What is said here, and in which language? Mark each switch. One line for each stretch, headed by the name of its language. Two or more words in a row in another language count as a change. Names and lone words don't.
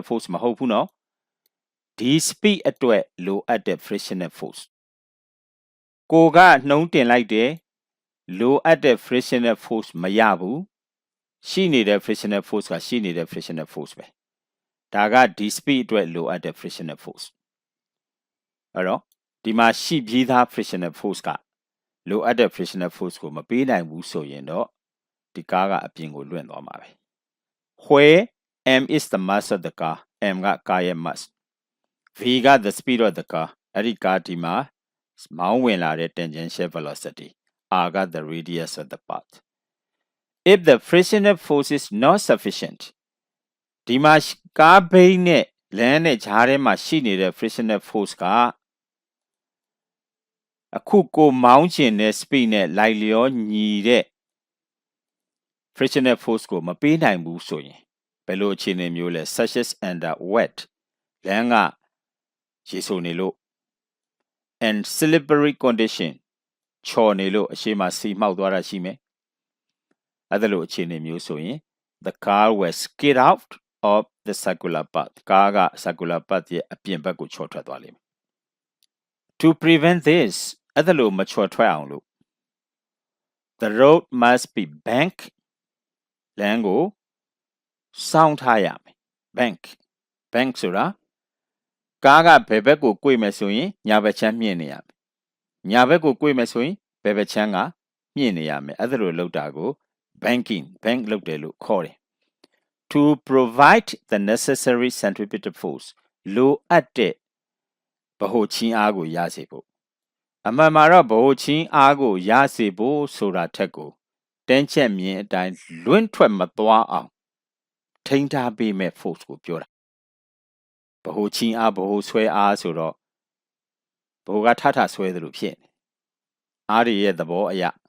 Burmese: force မဟုတ်ဘူးเนาะဒီ speed အတွက်လိုအပ်တဲ့
English: frictional force
Burmese: ကိုကနှုံးတင်လိုက်တယ်လိုအပ်တဲ့
English: frictional force
Burmese: မရဘူးရှိနေတဲ့
English: frictional force
Burmese: ကရှိ နေတဲ့
English: frictional force
Burmese: ပဲဒါကဒီ speed အတွက်လိုအပ်တဲ့
English: frictional force
Burmese: အဲ့တော့ဒီမှာရှိပြီးသား
English: frictional force
Burmese: ကလိုအပ်တဲ့
English: frictional force
Burmese: ကိုမ ပေးနိုင်ဘူးဆိုရင်တော့ဒီကားကအပြင်ကိုလွင့်သွားမှာပဲ
English: where m is the mass of the car
Burmese: m ကကားရဲ့ mass v က
English: the speed of the car
Burmese: အဲ့ဒီကားဒီမှာမောင်းဝင်လာတဲ့
English: tangential velocity
Burmese: r က
English: the radius of the path if the frictional force is not sufficient
Burmese: ဒီမှာကားဘိန်းနဲ့လမ်းနဲ့ဂျားထဲမှာရှိနေတဲ့
English: frictional force
Burmese: က အခုကိုမောင်းချင်တဲ့ speed နဲ့လိုက်လျောညီတဲ့
English: frictional force
Burmese: ကိုမပေးနိုင်ဘူးဆိုရင်ဘယ်လိုအခြေအနေမျိုးလဲ
English: such as under wet
Burmese: လမ်းကရေဆိုနေလို့
English: and slippery condition
Burmese: ချော်နေလို့အရှိမစီမှောက်သွားတာရှိမယ်အဲ့ဒါလို အခြေအနေမျိုးဆိုရင်
English: the car will skid out of the circular path
Burmese: ကားက
English: circular path
Burmese: ရဲ့အပြင်ဘက်ကိုချော်ထွက်သွားလိမ့်မယ်
English: to prevent this
Burmese: အဲ့ဒါလိုမချော်ထွက်အောင်လို့
English: the road must be bank
Burmese: လ မ်းကိုစောင်းထားရမယ် bank ဆိုတာကားကဘယ်ဘက်ကို꿰မယ်ဆိုရင်ညာဘက်ချမ်းမြင့်နေရမယ်ညာဘက်ကို꿰မယ်ဆိုရင်ဘယ်ဘက်ချ မ်းကမြင့်နေရမယ်အဲ့ဒါလိုလုပ်တာကို bank လုပ်တယ်လို့ခေါ်တယ်
English: to provide the necessary centripetal force
Burmese: လို အပ်တဲ့ဗဟိုချင်းအားကိုရစေဖို့အမှန်မှာတော့ဗဟိုချင်းအားကိုရစေဖို့ဆိုတာထက်ကိုတင်းချက်မြင်အတိုင်းလွင့်ထွက်မသွားအောင်ထိန်းထားပေးမဲ့ force ကိုပြောတာဗဟိုချင်းအားဗဟိုဆွဲအားဆိုတော့ဗဟိုကထဆွဲတယ်လို့ဖြစ်နေအားတွေရဲ့သဘောအရ